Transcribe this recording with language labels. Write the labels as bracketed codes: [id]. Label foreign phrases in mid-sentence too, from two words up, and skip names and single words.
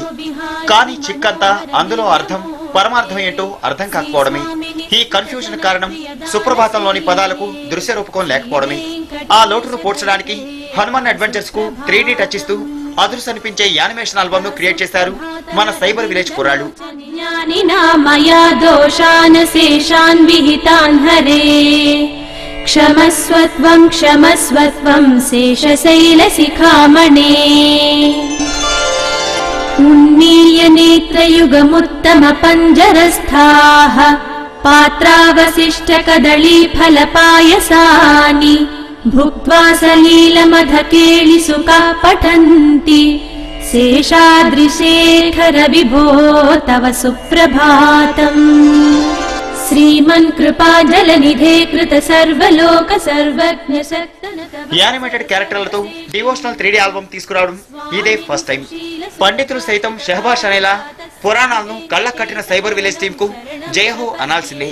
[te] కానీ చిక్కంతా అందులో అర్థం పరమార్థం ఏంటో అర్థం కాకపోవడమే. ఈ కన్ఫ్యూజన్ కారణం సుప్రభాతంలోని పదాలకు దృశ్య రూపకం లేకపోవడమే. ఆ లోటును పోడ్చడానికి హనుమాన్ అడ్వెంచర్స్ కు 3D టచ్ ఇస్తూ అదృశ్య అనిపించే [en] animation album [te] ను క్రియేట్ చేశారు మన సైబర్ విలేజ్ కుర్రాళ్ళు. [sa] क्षमस्वत्वं क्षमस्वत्वं शेषशैलशिखामणे उन्मील्य नेत्रयुगमुत्तमपञ्जरस्थाः पात्रावशिष्टकदलीफलपायसानि भुक्त्वा सलीलमधकेलिसुखा पठन्ति शेषाद्रिशेखरविभो तव सुप्रभातम्. శ్రీమన్ కృపా జలనిధే కృత సర్వలోక సర్వజ్ఞ శక్తనత. [te] యానిమేటెడ్ క్యారెక్టర్లతో [en] devotional 3D album [te] తీసుకురావడం ఇదే [en] first time. [te] పండితులు సైతం షహబాష్ అనేలా పురాణాలను కళ్ళ కట్టిన సైబర్ విలేజ్ టీమ్ కు జయహో అనాల్సిందే.